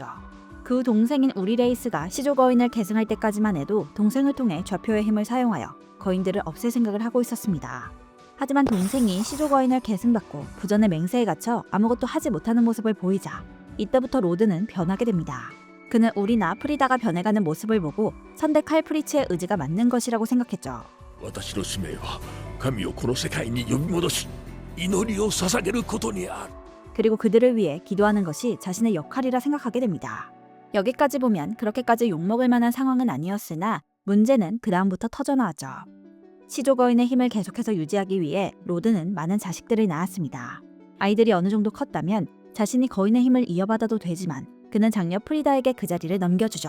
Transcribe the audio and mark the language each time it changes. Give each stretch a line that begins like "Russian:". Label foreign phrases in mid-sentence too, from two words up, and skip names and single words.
Korean: 그 동생인 우리레이스가 시조 거인을 계승할 때까지만 해도 동생을 통해 좌표의 힘을 사용하여 거인들을 없앨 생각을 하고 있었습니다. 하지만 동생이 시조 거인을 계승받고 부전의 맹세에 갇혀 아무것도 하지 못하는 모습을 보이자 이때부터 로드는 변하게 됩니다. 그는 우리나 프리다가 변해가는 모습을 보고 선대 칼프리츠의 의지가 맞는 것이라고 생각했죠.
Japanese: 私の使命は神をこの世界に呼び戻し祈りを捧げることにある。
Korean: 그리고 그들을 위해 기도하는 것이 자신의 역할이라 생각하게 됩니다. 여기까지 보면 그렇게까지 욕먹을 만한 상황은 아니었으나 문제는 그 다음부터 터져나왔죠. 시조 거인의 힘을 계속해서 유지하기 위해 로드는 많은 자식들을 낳았습니다. 아이들이 어느 정도 컸다면 자신이 거인의 힘을 이어받아도 되지만 그는 장녀 프리다에게 그 자리를 넘겨주죠.